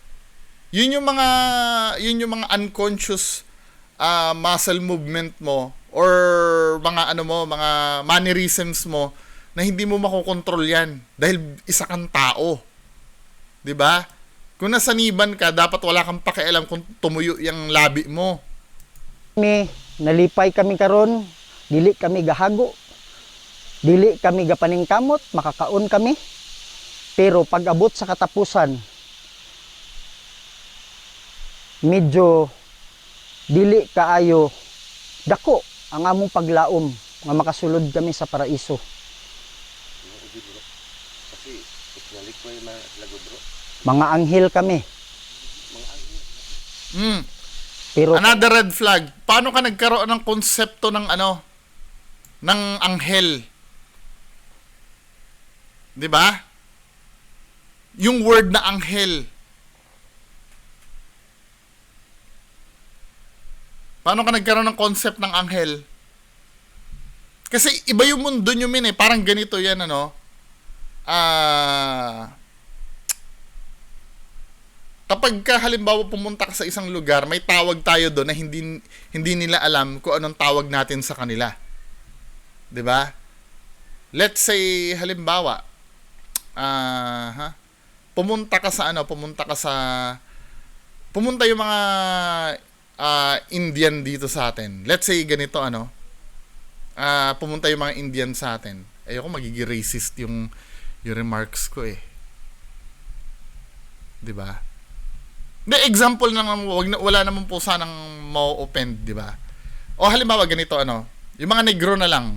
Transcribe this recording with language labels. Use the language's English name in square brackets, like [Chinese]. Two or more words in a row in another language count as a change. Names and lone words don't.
[Filipino] Yun yung mga [English] unconscious muscle movement [Filipino] mo or mga mga mannerisms mo na hindi mo makokontrol yan dahil isa kang tao. 'Di ba? Kung nasaniban ka, dapat wala kang pakialam kung tumuyo yung labi mo. [Cebuano] Kami, nalipay kami karon, dili kami gahago. Dili kami gapaningkamot, makakaon kami. Pero pag abot sa katapusan, medyo dili kaayo dako ang among paglaom nga makasulod kami sa paraiso. Mga anghel kami. Pero [English] Another red flag. [Filipino] Paano ka nagkaroon ng konsepto ng ng anghel? 'Di ba? Yung word na anghel. Paano ka nagkaroon ng concept ng anghel? Kasi iba yung mundo nyo, min eh. Parang ganito yan, kapag ka halimbawa pumunta ka sa isang lugar, may tawag tayo doon na hindi nila alam kung anong tawag natin sa kanila. 'Di ba? [English] Let's say [Filipino] halimbawa, pumunta yung mga Indian dito sa atin. [English] Let's say [Filipino] ganito pumunta yung mga Indian sa atin. Ayoko magiging racist yung remarks ko eh. 'Di ba? [English] The example [Filipino] lang, wala naman po sanang ma-offend, 'di ba? O halimbawa ganito yung mga negro na lang.